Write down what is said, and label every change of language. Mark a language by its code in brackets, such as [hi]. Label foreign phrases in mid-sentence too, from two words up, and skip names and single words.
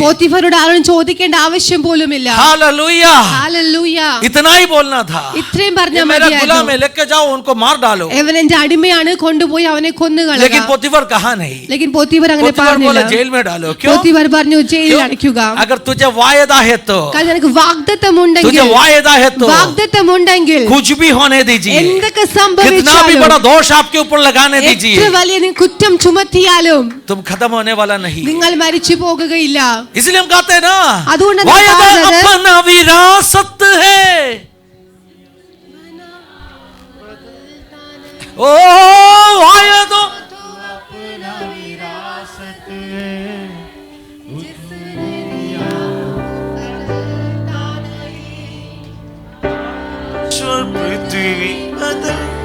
[ml] പോത്തിഫറോട് ആരും ചോദിക്കേണ്ട ആവശ്യം പോലുമില്ല। [hi] हालेलुया, [ml] ഹല്ലേലൂയ, [hi] इतना ही बोलना था. [ml] ഇത്രയും [hi] ये [ml] പറഞ്ഞാൽ [hi] मेरा गुलाम [ml] മതിയായിരുന്നു। [hi] है, लेके जाओ, उनको मार डालो. [ml] അവൻ എന്റെ അടിമയാണ്, കൊണ്ടുപോയി അവനെ കൊന്നുകളയുക। [hi] लेकिन पोतीफर कहा नहीं. [ml] लेकिन പോത്തിഫർ അങ്ങനെ [hi] पोतीफर बोला [ml] പറഞ്ഞില്ല। [hi] जेल में डालो. क्यों? [ml] പോത്തിഫർ പറഞ്ഞു ജയിലിൽ [hi] क्यों? [ml] അടയ്ക്കുക। [hi] अगर तुझे वायदा है तो, [ml] കാരണം നിനക്ക് വാഗ്ദത്തമുണ്ടെങ്കിൽ, [hi] तुझे वायदा है तो [ml] വാഗ്ദത്തമുണ്ടെങ്കിൽ [hi] कुछ भी होने दीजिए. [ml] എന്തൊക്കെ [hi] कितना भी [ml] സംഭവിച്ചാലും, [hi] बड़ा दोष आपके ऊपर लगाने [ml] എത്ര [hi] दीजिए, [ml] വലിയ കുറ്റം ചുമത്തിയാലും [hi] तुम खत्म होने वाला नहीं. [ml] നിങ്ങൾ മരിച്ചു പോകുകയില്ല। [hi] इसलिए हम कहते हैं ना, [ml] അതുകൊണ്ട് നമ്മൾ [hi] वायदा [ml] പറയുന്നത്, [hi] अपना विरासत है. ओ वायदा पृथ्वी बदल,